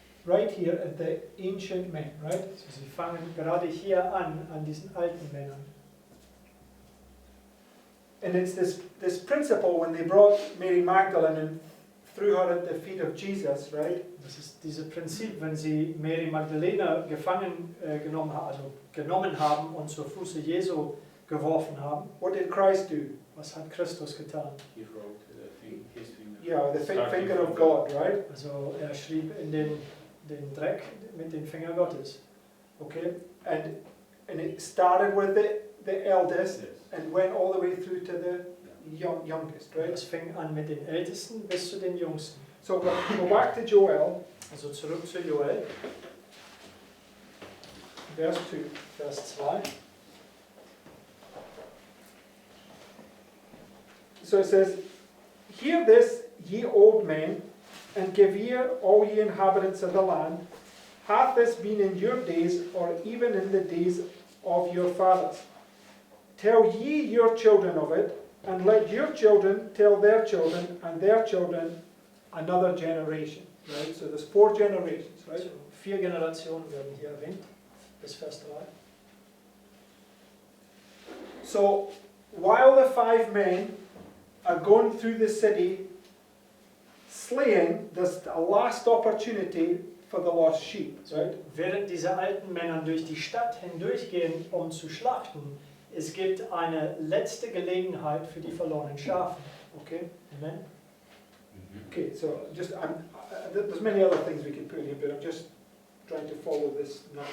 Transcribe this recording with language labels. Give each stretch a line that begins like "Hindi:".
English: right here at the ancient men, right?
German: Also sie fangen gerade hier an diesen alten Männern.
English: And it's this principle when they brought Mary Magdalene and threw her at the feet of Jesus, right?
German: Das ist dieses Prinzip, wenn sie Mary Magdalena genommen haben und zur Füße Jesu geworfen haben.
English: What did Christ do?
German: Was hat Christus getan?
English: He wrote his finger. Yeah, the finger of God, right?
German: Also er schrieb in den Dreck mit dem Finger Gottes.
English: Okay, and it started with the eldest Yes. and went all the way through to the youngest, right?
German: Es fing an mit den Ältesten bis zu den Jüngsten.
English: So go back to Joel,
German: Also zurück zu Joel,
English: verse 2.
German: Vers 2.
English: So it says, "Hear this, ye old men, and give ear, all ye inhabitants of the land. Hath this been in your days, or even in the days of your fathers? Tell ye your children of it, and let your children tell their children, and their children another generation." Right? So there's 4 generations, right?
German: Also 4 Generationen werden hier erwähnt, bis Vers 3.
English: So while the 5 men are going through the city slaying, there's a last opportunity for the lost sheep, right?
German: Während diese alten Männer durch die Stadt hindurchgehen, um zu schlachten, es gibt eine letzte Gelegenheit für die verlorenen Schafe.
English: Okay? Amen? Okay, so just there's many other things we could put here, but I'm just trying to follow this.